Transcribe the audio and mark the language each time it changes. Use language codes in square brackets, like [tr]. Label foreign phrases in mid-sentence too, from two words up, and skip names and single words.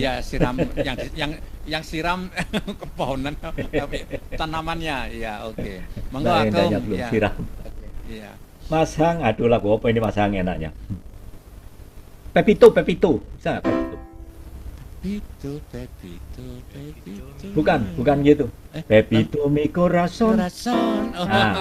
[id] Iya, siram yang siram kepohonan tanamannya. Ya, oke. Monggo Mbak Akung. Endanya belum siram. Iya. Mas Hang, aduh lagu apa ini Mas Hang enaknya? Pepito. Bisa nggak Pepito? Pepito. Bukan gitu. Pepito mi corazón. Oh. Nah.